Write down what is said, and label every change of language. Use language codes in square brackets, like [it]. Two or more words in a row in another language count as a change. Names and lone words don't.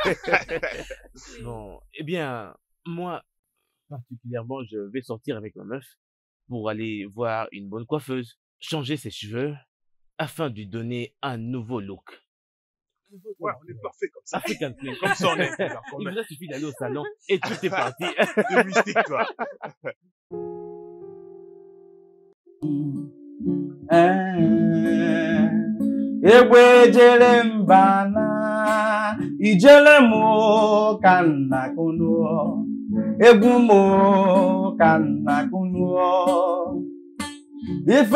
[fr] Bon, eh bien, moi, particulièrement, je vais sortir avec ma meuf pour aller voir une bonne coiffeuse, changer ses cheveux, afin de lui donner un nouveau look. Ouais, on est parfait comme ça. African Flame. Comme ça, on est. Il vous a suffi d'aller au salon et tout est parti. C'est mystique, toi. [ig] Egbe jere mbana ijele mo kanna kunu egwu mo kanna kunu ife